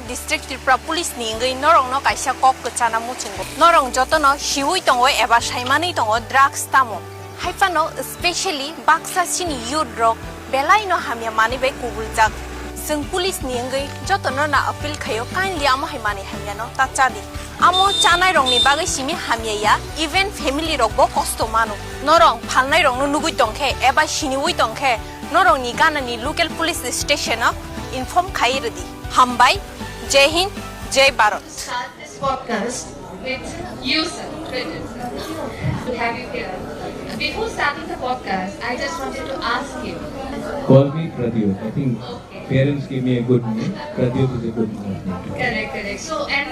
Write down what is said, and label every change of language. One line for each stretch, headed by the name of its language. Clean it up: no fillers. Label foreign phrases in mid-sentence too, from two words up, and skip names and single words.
Kok Borok: district Tripura police ni ngai norong no kaisa kok kchana muchingo norong jotono shiwui tongo eba saimani tongo drugs tamo haifano especially baksa sini youth rok belai no hamya mani bai kubuljak जों पुलिस नि अंगै जतनो ना अपील खयो काइन्डली आमो हाइमानि हामियानो ताचादि आमो चानाय रंनि बागै सिमि हामिया
English: even family
Kok Borok: रगबो कष्ट मानु नरं फालनाय रंनो नुगुइ तंखे एबा सिनिवुइ तंखे नरं नि गानानि
English: local police station inform
Kok Borok: खाइरदि हामबाय
Hindi: जय हिंद जय भारत
English: This podcast with you, sir. To have you here. Before starting the podcast, I just wanted to ask you. Call me Pradyut. I think parents gave me a good name. Pradyut is a good name. Correct. So, and